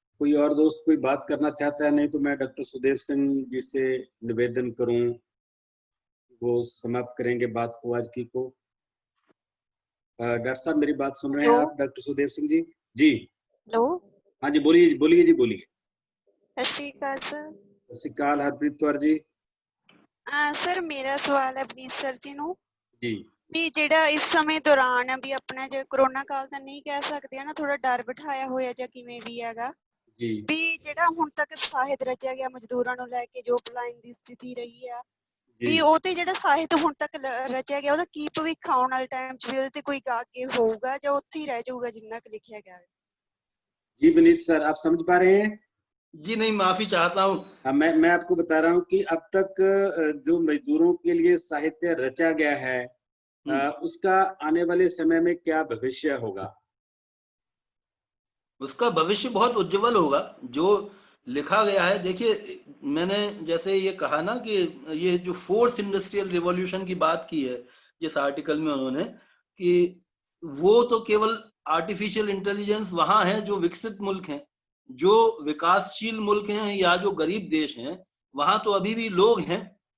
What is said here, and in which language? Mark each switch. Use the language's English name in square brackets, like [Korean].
[Hindi] कोई और दोस्त कोई बात करना चाहता है? नहीं तो मैं डॉक्टर सुदेव सिंह जी से निवेदन करूं, वो समाप्त करेंगे बात को आज की को। डॉक्टर साहब मेरी बात सुन रहे हैं आप? डॉक्टर सुदेव सिंह जी। जी हेलो। हाँ जी, बोलिए बोलिए जी, बोलिए। सत श्री अकाल सर। सत श्री अकाल हरप्रीत कौर जी। [Punjabi] सर ਮੇਰਾ ਸਵਾਲ ਹੈ ਪਲੀਜ਼ ਸਰ ਜੀ ਨੂੰ ਜੀ ਵੀ ਜਿਹੜਾ ਇਸ ਸਮੇਂ ਦੌਰਾਨ ਵੀ ਆਪਣਾ ਜੇ ਕਰੋਨਾ ਕਾਲ ਤਾਂ ਨਹੀਂ ਕਹਿ ਸਕਦੇ ਨਾ, ਥੋੜਾ ਡਰ ਬਿਠਾਇਆ ਹੋਇਆ ਜਾਂ ਕਿਵੇਂ ਵੀ ਹੈਗਾ ਜੀ ਵੀ ਜਿਹੜਾ ਹੁਣ ਤੱਕ ਸਾਹਿਤ ਰਚਿਆ ਗਿਆ ਮਜ਼ਦੂਰਾਂ ਨੂੰ ਲੈ ਕੇ ਜੋ ਪਲਾਇਨ ਦੀ ਸਥਿਤੀ ਰਹੀ ਆ ਵੀ ਉਹ ਤੇ ਜਿਹੜਾ ਸਾਹਿਤ ਹੁਣ ਤੱਕ ਰਚਿਆ ਗਿਆ ਉਹਦਾ ਕੀ ਭਵਿੱਖ ਆਉਣ ਵਾਲੇ ਟਾਈਮ 'ਚ ਵੀ ਉਹਦੇ ਤੇ ਕੋਈ ਅੱਗੇ ਹੋਊਗਾ ਜਾਂ ਉੱਥੇ ਹੀ ਰਹਿ ਜਾਊਗਾ ਜਿੰਨਾ ਕੁ ਲਿਖਿਆ ਗਿਆ? [Hindi] जी विनीत सर, आप समझ पा रहे हैं? जी नहीं, माफी चाहता हूँ। मैं आपको बता रहा हूँ कि अब तक जो मजदूरों के लिए साहित्य रचा गया है उसका आने वाले समय में क्या भविष्य होगा? उसका भविष्य बहुत उज्जवल होगा। जो लिखा गया है, देखिए मैंने जैसे ये कहा ना कि ये जो फोर्थ इंडस्ट्रियल रिवॉल्यूशन की बात की है जिस आर्टिकल में उन्होंने, कि वो तो केवल आर्टिफिशियल इंटेलिजेंस वहां है जो विकसित मुल्क हैं, जो विकासशील मुल्क हैं या जो गरीब देश हैं, वहां तो अभी भी लोग हैं